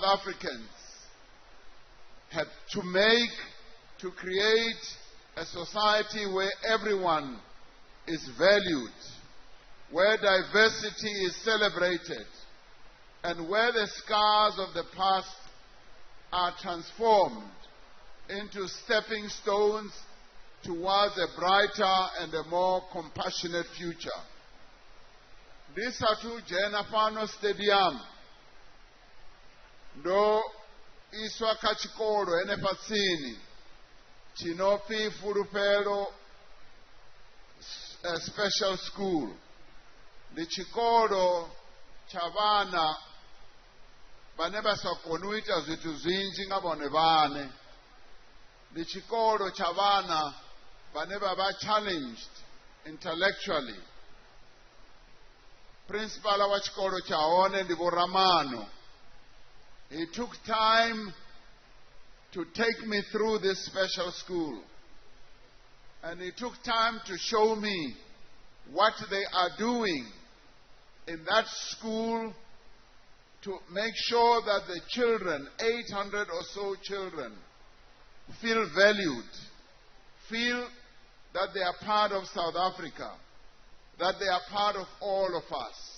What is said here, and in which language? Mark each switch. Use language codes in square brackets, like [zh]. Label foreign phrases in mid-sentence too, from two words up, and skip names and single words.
[en] Africans have to make to create a society where everyone is valued, where diversity is celebrated, and where the scars of the past are transformed into stepping stones towards a brighter and a more compassionate future. [ve] Ndisathu dzhena fhano stadium ndo iswa kha tshikolo henefha tsini tshinopi Fulufhelo Special School. Ndi tshikolo tsha vhana vhane vha sa koni u ita zwithu zwinzhi nga vhone vhaṋe. Ndi tshikolo tsha vhana vhane vha vha [en] challenged intellectually. [ve] Principal wa tshikolo tsha hone ndi Vho Ramano. [en] He took time to take me through this special school, and he took time to show me what they are doing in that school to make sure that the children, 800 or so children, feel valued, feel that they are part of South Africa, that they are part of all of us.